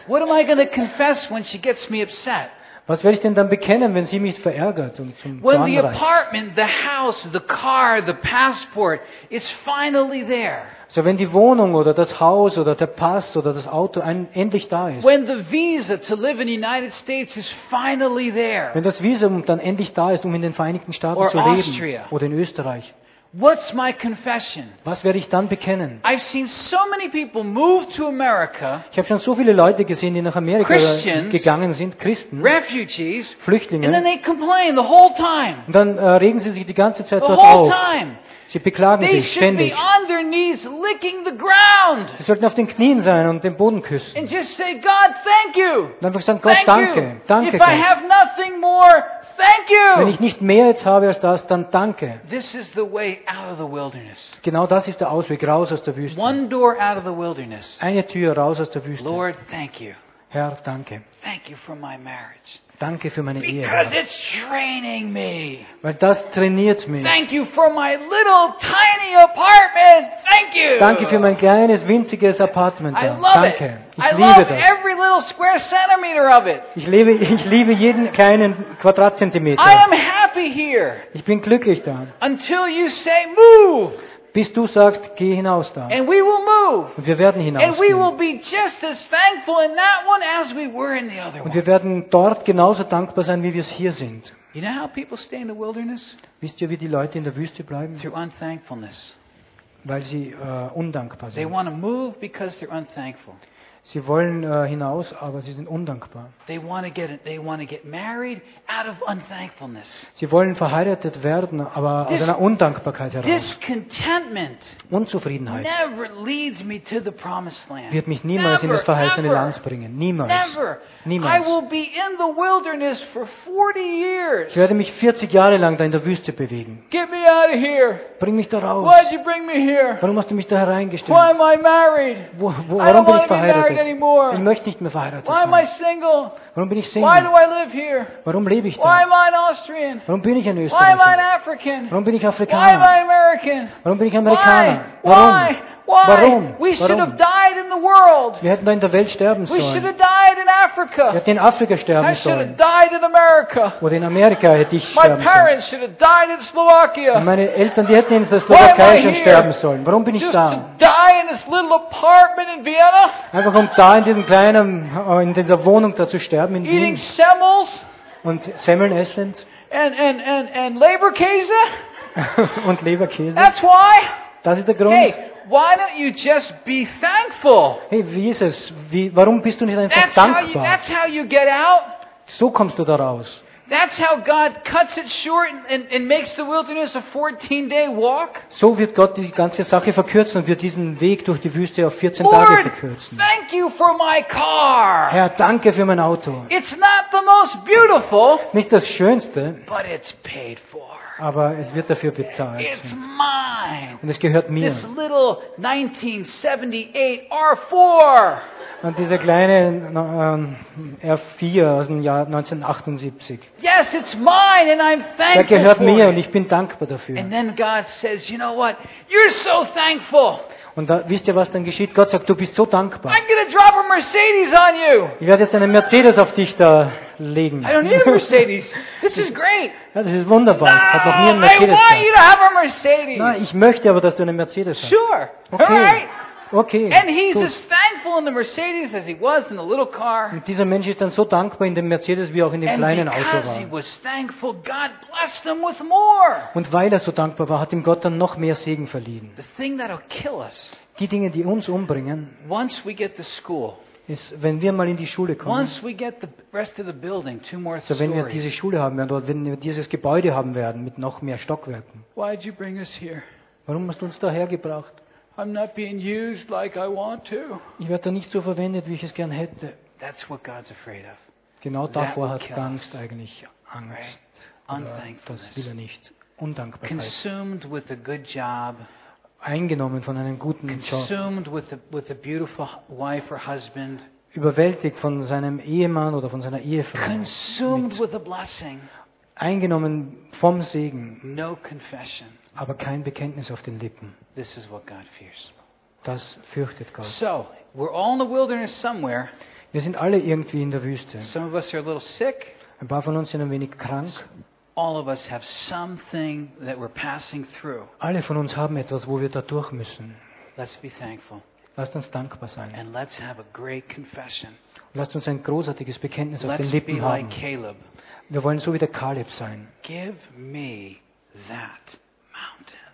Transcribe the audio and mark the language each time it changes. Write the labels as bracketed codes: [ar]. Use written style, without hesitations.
[en] what am I gonna confess when she gets me upset? [de] Was werde ich denn dann bekennen, wenn sie mich verärgert und zum Zorn reißt? [en] When the apartment, the house, the car, the passport is finally there. [de] So, wenn die Wohnung oder das Haus oder der Pass oder das Auto endlich da ist. [en] When the visa to live in the United States is finally there. [de] Wenn das Visum dann endlich da ist, um in den Vereinigten Staaten [en] or [de] zu leben [en] Austria. [de] Oder in Österreich. [en] What's my confession? [de] Was werde ich dann bekennen? [en] I've seen so many people move to America. [de] Ich habe schon so viele Leute gesehen, die nach Amerika gegangen sind, Christen, [en] refugees, [de] Flüchtlinge. [en] And then they complain the whole time. [de] Und dann regen sie sich die ganze Zeit [en] the [de] dort [en] whole [de] auf. [en] Time. [de] Sie beklagen [en] they [de] sich ständig. [en] Should be on their knees licking the ground. [de] Sie sollten auf den Knien sein und den Boden küssen. [en] And just say, God, thank you. [de] Und einfach sagen, Gott, danke. Danke, [en] if I have nothing more, thank you. [de] Wenn ich nicht mehr jetzt habe als das, dann danke. [en] This is the way out of the wilderness. [de] Genau das ist der Ausweg raus aus der Wüste. [en] One door out of the wilderness. [de] Eine Tür raus aus der Wüste. [en] Lord, thank you. [de] Herr, danke. [en] Thank you for my marriage. [de] Danke für meine Ehe. [en] Because it's training me. [de] Weil das trainiert mich. [en] Thank you for my little tiny apartment. Thank you. [de] Danke für mein kleines winziges Apartment. [en] I love [de] danke. [en] It. [de] Ich liebe das. [en] Every little square centimeter of it. [de] Ich liebe jeden kleinen Quadratzentimeter. [en] I am happy here. [de] Ich bin glücklich da. [en] Until you say move. [de] Bis du sagst, geh hinaus da. [en] And we will move. [de] Und wir werden hinausgehen. [en] And we will be just as thankful in that one as we were in the other one. [de] Und wir werden dort genauso dankbar sein, wie wir es hier sind. [en] You know how people stay in the wilderness? [de] Wisst ihr, wie die Leute in der Wüste bleiben? [en] Through unthankfulness. [de] Weil sie undankbar sind. [en] They want to move because they're unthankful. [de] Sie wollen hinaus, aber sie sind undankbar. Sie wollen verheiratet werden, aber aus einer Undankbarkeit heraus. Unzufriedenheit [en] never leads me to the promised land. [de] Wird mich niemals [en] never, [de] in das verheißene Land bringen. Niemals. [en] Never. [de] Niemals. [en] I will be in the wilderness for 40 years. [de] Ich werde mich 40 Jahre lang da in der Wüste bewegen. [en] Get me out of here. [de] Bring mich da raus. [en] Why did you bring me here? [de] Warum hast du mich da hereingestellt? [en] Why am I married? [de] Warum bin ich verheiratet? [en] Anymore. [de] Ich möchte nicht mehr verheiratet sein. [en] Why am I single? [de] Warum bin ich Single? [en] Why do I live here? [de] Warum lebe ich da? [en] Why am I an Austrian? [de] Warum bin ich ein Österreicher? [en] Why am I an African? [de] Warum bin ich Afrikaner? [en] Why am I American? [de] Warum bin ich Amerikaner? [en] Why? [de] Warum? [en] We should have died in the world. [de] Wir hätten da in der Welt sterben sollen. [en] We should have died in Africa. [de] Wir hätten in Afrika sterben sollen. [en] I should have died in America. [de] Oder in Amerika hätte ich sterben sollen. [en] My parents should have died in Slovakia. [de] Und meine Eltern, die hätten in der Slowakei schon sterben sollen. Warum bin ich [en] just [de] da? [en] To die in this little apartment in Vienna? [de] Einfach um da in diesem kleinen in dieser Wohnung da zu sterben in Wien. [en] Eating semmels. [de] Und Semmeln essen. [en] And Leberkäse. [de] Und Leberkäse. [en] That's why. [de] Das ist der Grund. [en] Hey, why don't you just be thankful? [de] Hey Jesus, warum bist du nicht einfach dankbar? [en] That's how you get out. [de] So kommst du da raus. [en] That's how God cuts it short and makes the wilderness a 14-day walk. [de] So wird Gott die ganze Sache verkürzen und wird diesen Weg durch die Wüste auf 14 [en] Lord, [de] Tage verkürzen. [en] Thank you for my car. [de] Herr, danke für mein Auto. [en] It's not the most beautiful. [de] Nicht das Schönste. [en] But it's paid for. [de] Aber es wird dafür bezahlt. [en] It's mine. [de] Und es gehört mir. [en] This little 1978 R4. [de] Und dieser kleine R4 aus dem Jahr 1978. [en] Yes, it's mine and I'm thankful. [de] Der gehört mir und ich bin dankbar dafür. [en] And then God says, you know what? You're so thankful. [de] Und da, wisst ihr, was dann geschieht? Gott sagt, du bist so dankbar. [en] I'm gonna drop a Mercedes on you. [de] Ich werde jetzt eine Mercedes auf dich da legen. [en] I don't need a Mercedes. This is great. [de] Ja, das ist wunderbar. [en] No, [de] hat noch nie einen Mercedes. [en] I want you to have a Mercedes. [de] Na, ich möchte aber, dass du eine Mercedes hast. [en] Sure. Okay. All right. Okay. And he's as thankful in the Mercedes as he was in the little car. [de] Und dieser Mensch ist dann so dankbar in dem Mercedes wie auch in dem [en] and [de] kleinen Auto war. [en] And because he was thankful, God blessed him with more. [de] Und weil er so dankbar war, hat ihm Gott dann noch mehr Segen verliehen. [en] The thing that'll kill us. [de] Die Dinge, die uns umbringen. [en] Once we get to school. [de] Ist, wenn wir mal in die Schule kommen. [en] Once we get the rest of the building, two more stories. [de] So wenn wir diese Schule haben werden oder wenn wir dieses Gebäude haben werden mit noch mehr Stockwerken. [en] Why did you bring us here? [de] Warum hast du uns daher gebracht? [en] I'm not being used like I want to. [de] Ich werde da nicht so verwendet, wie ich es gern hätte. [en] That's what God's afraid of. [de] Genau davor hat Angst eigentlich Angst. [en] Right. [de] Das will er nicht. Undankbarkeit. [en] Consumed with a good job. [de] Eingenommen von einem guten Job. [en] Consumed with a beautiful wife or husband. [de] überwältigt von seinem Ehemann oder von seiner Ehefrau. [en] Consumed with a blessing. [de] Eingenommen vom Segen. [en] No confession. [de] Aber kein Bekenntnis auf den Lippen. [en] This is what God fears. [de] Das fürchtet Gott. [en] So, we're all in the wilderness somewhere. [de] Wir sind alle irgendwie in der Wüste. [en] Some of us are a little sick. [de] Ein paar von uns sind ein wenig krank. [en] All of us have something that we're passing through. [de] Alle von uns haben etwas, wo wir da durch müssen. [en] Let's be thankful. [de] Lasst uns dankbar sein. [en] And let's have a great confession. [de] Lasst uns ein großartiges Bekenntnis [en] let's [de] auf den Lippen [en] be [de] haben. [en] Like Caleb. [de] Wir wollen so wie der Kaleb sein. [en] Give me that mountain.